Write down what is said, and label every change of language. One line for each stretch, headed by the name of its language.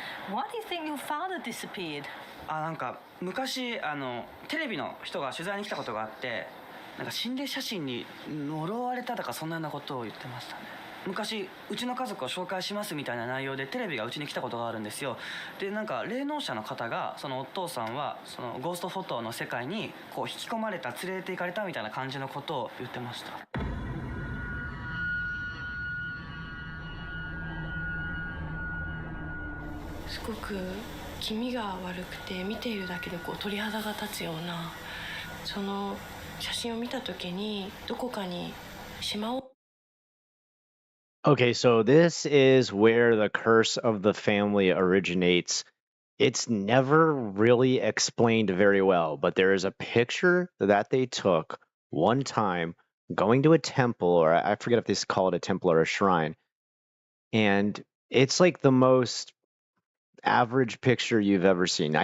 English: Why do you think your father disappeared?
Japanese: なんか昔テレビの人が取材に来たことがあって、なんか心霊写真に呪われたとかそんなようなことを言ってましたね。昔うちの家族を紹介しますみたいな内容でテレビがうちに来たことがあるんですよ。でなんか霊能者の方がそのお父さんはそのゴーストフォトの世界にこう引き込まれた、連れて行かれたみたいな感じのことを言ってました。すごく気味が悪くて見ているだけでこう鳥肌が立つような、その写真を見た時にどこかに島を
English: Okay, so this is where the curse of the family originates. It's never really explained very well, but there is a picture that they took one time going to a temple, or I forget if they call it a temple or a shrine, and it's like the most average picture you've ever seen.